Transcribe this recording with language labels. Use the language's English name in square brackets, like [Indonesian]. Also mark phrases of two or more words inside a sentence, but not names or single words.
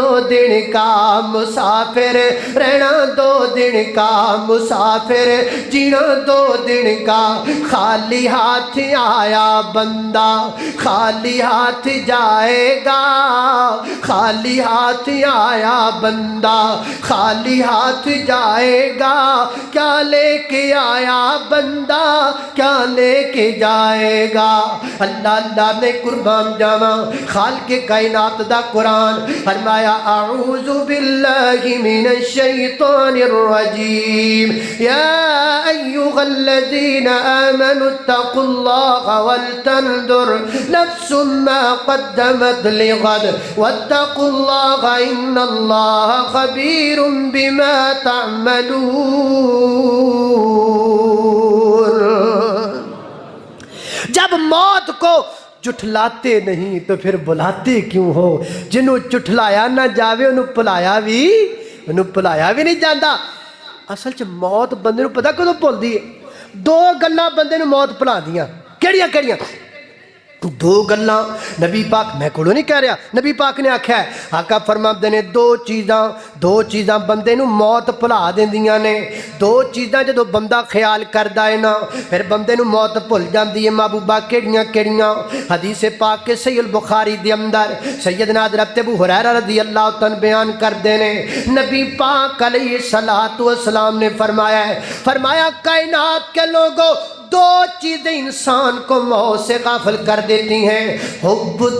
[Urdu] دن کا، مسافر رہنا 2 دن کا، مسافر جینا 2 دن کا، خالی ہاتھ آیا بندہ خالی ہاتھ جائے گا، خالی ہاتھ آیا بندہ خالی ہاتھ جائے گا، کیا لے کے آیا بندہ کیا لے کے جائے گا۔ [Punjabi] اللہ اللہ نے قربان جاواں خالق کائنات دا قرآن فرمایا [Arabic] اعوذ باللہ من الشیطان الرجیم یا ایھا الذین آمنوا اتقوا اللہ ولتنظر نفس ما قدمت لغد واتقوا اللہ ان اللہ خبیر بما تعملون۔ [Urdu] جب موت کو جھٹلاتے نہیں تو پھر بلاتے کیوں ہو؟ [Punjabi] جنہوں جھٹلایا نہ جاوے انہوں پلایا بھی نہیں جاندا۔ اصل چ موت بندے نوں پتہ کدوں بھلدی ہے؟ دو گلاں بندے نوں موت بھلا دیاں، کیڑیاں دو گلاں نبی پاک میں کوڑوں نہیں کہہ رہا، نبی پاک نے آکھیا ہے، آقا فرماندے نے دو چیزاں بندے نوں موت بھلا دیندیاں نے۔ دو چیزاں جدوں بندہ خیال کردا ہے نا پھر بندے نوں موت بھل جاندی ہے۔ محبوبہ کیڑیاں؟ حدیث پاک کے صحیح البخاری دے اندر سیدنا حضرت ابو ہریرہ رضی اللہ تعالیٰ بیان کردے نے، نبی پاک علیہ الصلوۃ والسلام نے فرمایا [Urdu] کائنات کے لوگوں دو چیزیں انسان کو موت سے غافل کر دیتی ہیں، [Arabic] حب